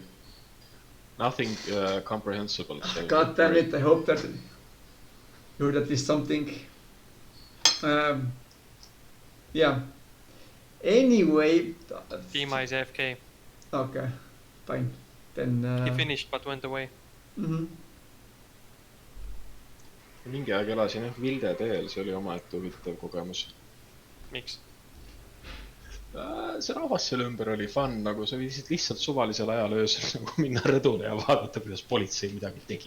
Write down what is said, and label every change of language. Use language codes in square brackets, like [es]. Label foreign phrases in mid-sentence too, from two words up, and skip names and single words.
[en] Nothing comprehensible. So God damn it! I hope that you heard at least something. Yeah. Anyway. Dima is AFK. Okay. Fine. Then. He finished but went away. Mhm. [et] mingi aeg elasin jah Vilde teel, see oli omaette huvitav kogemus. Miks? See rahvas selle ümber oli fun, nagu sa võisid lihtsalt suvalisel ajal öösel nagu minna rõdule ja vaadata, kuidas politsei midagi tegi.